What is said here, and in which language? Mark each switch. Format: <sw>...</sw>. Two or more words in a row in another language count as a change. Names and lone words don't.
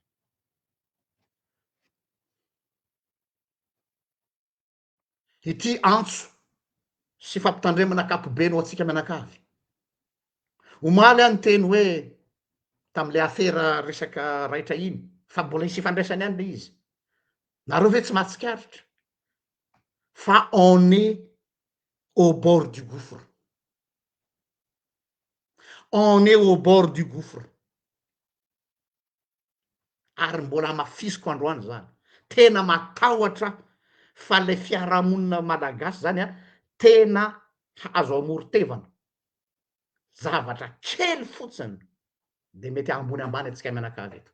<mg>Ity antso sy fampitandremana akapobe no atsika mianakavy. Omaly any teny hoe tam'le afera resaka raitra iny fa mbola hisy ifandraisany any le izy. Nareo ve tsy mahatsikaritra fa</mg> <fr>on est au bord du gouffre. On est au bord du gouffre.</fr> <mg>Ary mbola mafisiko androany zany. Tena matahotra fa le fiarahamonina malagasy zany tena azo amorotevana. Zavatra kely fotsiny de mety ambony ambany atsika mianakavy eto.</mg>